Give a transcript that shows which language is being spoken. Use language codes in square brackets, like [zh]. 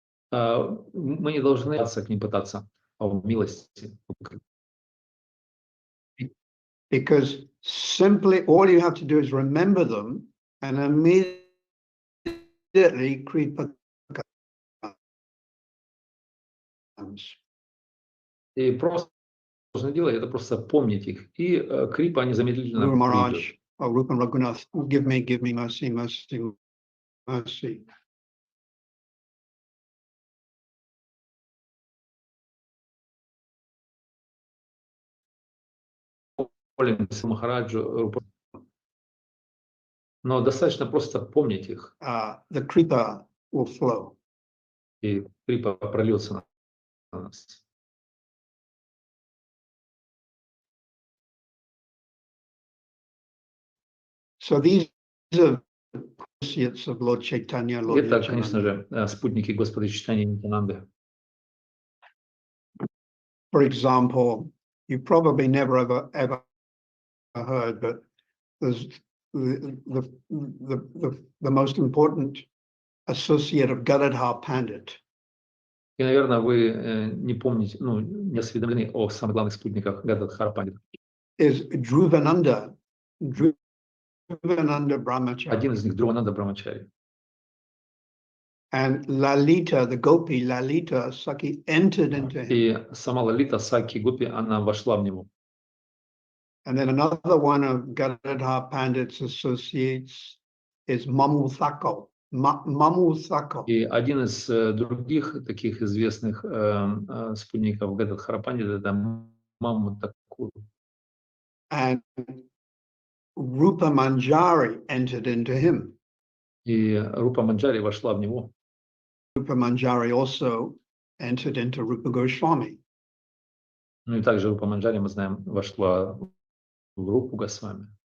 [ru] Мы не должны к ним пытаться в милости. [en] Because simply all you have to do is remember them and immediately kripa comes. [ru] И просто нужно делать, это просто помнить их. И крипа незамедлительно [en] Guru Maharaj, [ru] придет. [en] oh, Rupa Raghunath, give me mercy, mercy, mercy. [ru] Молимся Махараджу. Но достаточно просто помнить их. [en] The kripa will flow. [ru] И крипа прольется на нас. [en] So these are associates of Lord Chaitanya, Lord [ru] Это, конечно [en] Nityananda. [ru] же, спутники Господа Чайтаньи Нитянанды. [en] For example, you probably never ever heard, but there's the most important associate of Gadadhar Pandit. [ru] И, наверное, вы не помните, не осведомлены о самых главных спутниках Гададхара Пандита. [en] Is Dhruvananda Brahmachari. [ru] Один из них Друвананда Брамачари. [en] And Lalita, the Gopi, Lalita Saki entered into him. [ru] И сама Лалита Саки Гопи, она вошла в него. [en] And then another one of Gadadhar Pandit's associates is Mamu Thakko. Mamu Thakko. [ru] И один из других таких известных спутников Гададхара Пандита это Маму Такур. [en] And Rupa Manjari entered into him. [ru] И Рупа Манджари вошла в него. [en] Rupa Manjari also entered into Rupa Goswami. [ru] Ну и также Рупа Манджари, мы знаем, вошла в Рупу Госвами.